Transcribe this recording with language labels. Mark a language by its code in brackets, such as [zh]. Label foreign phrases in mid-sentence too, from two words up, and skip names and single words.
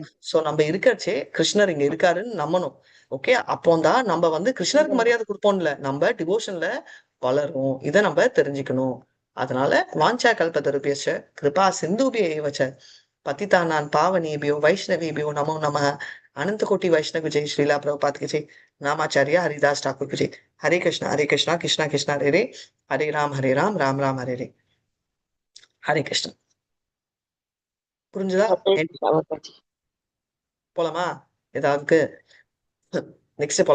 [ta] சோ நம்ம இருக்கச்சே கிருஷ்ணர் இங்க இருக்காருன்னு நம்பணும். ஓகே, அப்போதான் நம்ம வந்து கிருஷ்ணருக்கு மரியாதை கொடுப்போம்ல, நம்ம டிவோஷன்ல வளரும். இதை நம்ம தெரிஞ்சுக்கணும். [sa] अतनाल वाञ्छा कल्पतरुभ्यश्च कृपा सिन्धुभ्य एव च पतितानां पावनेभ्यो वैष्णवेभ्यो नमो नमः. [hi] अनंत कोटि वैष्णव जय. श्रीला प्रभुपाद की जय. नामाचार्य हरिदास ठाकुर की जय. हरे कृष्णा कृष्णा कृष्णा हरे रे, हरे राम राम राम हरे रे. [ta] ஹரே கிருஷ்ணா. புரிஞ்சுதா? போலாமா? ஏதாவது நெக்ஸ்ட் போலாம்.